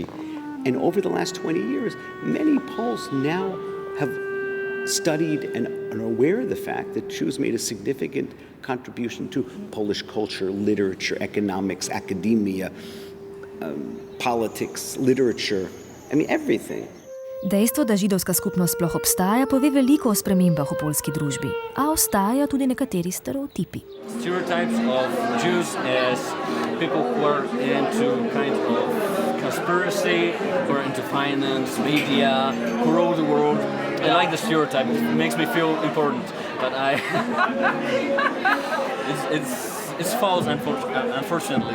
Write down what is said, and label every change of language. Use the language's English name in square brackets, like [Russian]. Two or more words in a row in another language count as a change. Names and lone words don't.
[English] And over the last 20 years, many Poles now have studied and are aware of the fact that Jews made a significant contribution to Polish culture, literature, economics, academia, politics, literature, everything. [Slovenian] Dejstvo, da židovska skupnost sploh obstaja, pove veliko o spremembah v poljski družbi, a ostajajo tudi nekateri stereotipi. [English] Stereotypes of Jews as people who are into kind of conspiracy, who are into finance, media, who rule the world. I like the stereotype. It makes me feel important, but it's false, unfortunately.